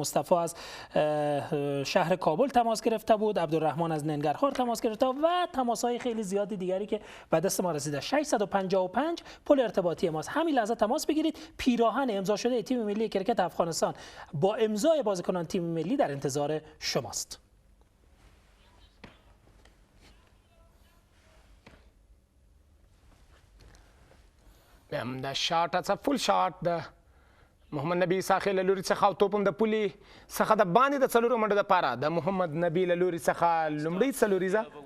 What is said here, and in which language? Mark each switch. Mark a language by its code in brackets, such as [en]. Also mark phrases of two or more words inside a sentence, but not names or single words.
[fa] مصطفی از شهر کابل تماس گرفته بود. عبدالرحمن از ننگرهار تماس گرفته و تماس‌های خیلی زیادی دیگری که به دست ما رسیده. 655 پل ارتباطی ماست. همین لحظه تماس بگیرید. پیراهن امضا شده تیم ملی کرکت افغانستان با امضای بازیکنان تیم ملی در انتظار شماست. [ps] د [en] shot it's full shot [ps] د محمد نبی ساخی له لوري څخه او توپ هم د پولې څخه د باندې د څلورو منډو دپاره د محمد نبی له لوري څخه لومړۍ څلوریزه